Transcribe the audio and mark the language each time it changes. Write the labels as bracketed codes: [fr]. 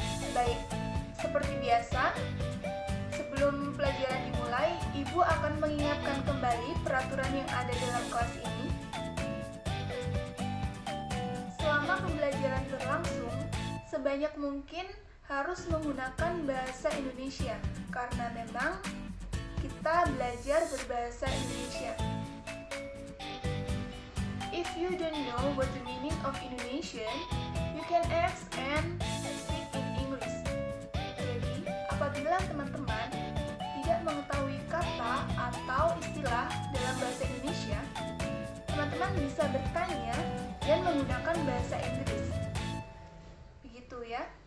[id] Baik, seperti biasa, sebelum pelajaran dimulai, Ibu akan mengingatkan kembali peraturan yang ada dalam kelas ini. Selama pembelajaran berlangsung, sebanyak mungkin harus menggunakan bahasa Indonesia, karena memang kita belajar berbahasa Indonesia. [en] If you don't know what the meaning of Indonesian, you can ask and speak in English. [id] Jadi, apabila teman-teman tidak mengetahui kata atau istilah dalam bahasa Indonesia, teman-teman bisa bertanya dan menggunakan bahasa Inggris. Begitu ya.